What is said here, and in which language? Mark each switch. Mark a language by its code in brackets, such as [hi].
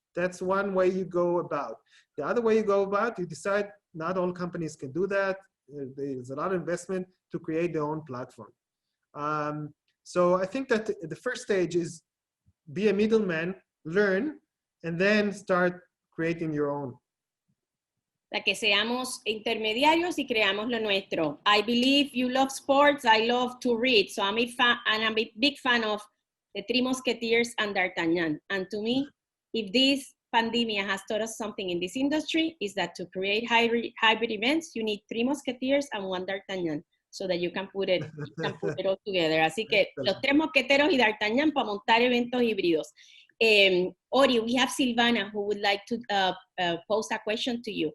[en] That's one way you go about. The other way you go about, you decide not all companies can do that. There's a lot of investment to create their own platform. So I think that the first stage is be a middleman, learn, and then start creating your own. [es] La que seamos intermediarios y creamos lo nuestro. [en] I believe you love sports. I love to read. So I'm a big fan of the Three Musketeers and D'Artagnan. And to me, if this pandemic has taught us something in this industry, is that to create hybrid events, you need Three Musketeers and one D'Artagnan, so that you can put it all together. [es] Así que los Tres Mosqueteros y D'Artagnan para montar eventos híbridos. [en] Ori, we have Silvana who would like to pose a question to you.